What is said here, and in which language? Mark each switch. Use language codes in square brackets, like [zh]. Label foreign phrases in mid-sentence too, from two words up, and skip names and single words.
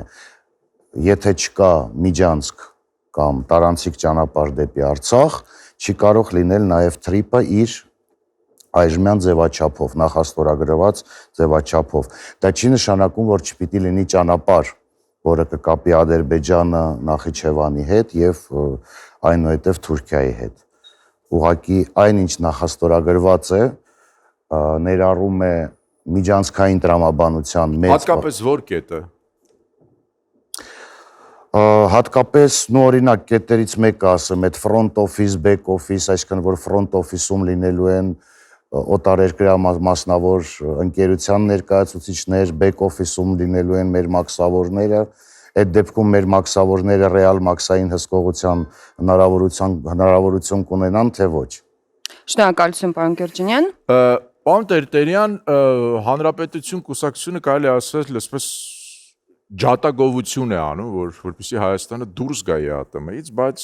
[hy] եթե չկա միջանցք կամ տարանցիկ ճանապարհ դեպի Արցախ, չի կարող լինել նաև թրիփը իր այժմյան ձևաչափով, նախաստորագրված ձևաչափով։ Դա չի նշանակում, որ չպիտի լինի ճանապարհ, որը կկապի Ադրբեջանը Նախիջևանի հետ եւ այնուհետև Թուրքիայի հետ։ Ուղղակի այնինչ նախաստորագրված է, ներառում է միջանցքային տրամաբանության մեծ Հատկապես որ կետը։ Հատկապես, օրինակ, կետերից մեկը ասեմ, այդ [en] front office, back office, [hy] այսինքն որ [en] front office- [hy] ում լինելու են օտարերկրյա մասնավոր ընկերության ներկայացուցիչներ, [en] back office- [hy] ում լինելու են մեր մաքսավորները, այդ դեպքում մեր մաքսավորները ռեալ մաքսային հսկողության հնարավորություն կունենան, թե ոչ։ Շնորհակալություն, պարոն Գյուրջինյան։ Պարոն Տերտերյան, Հանրապետություն կուսակցությունը կարելի ասել, այսպես ջատագովություն է անում, որպեսզի Հայաստանը դուրս գա ԵԱՏՄ-ից, բայց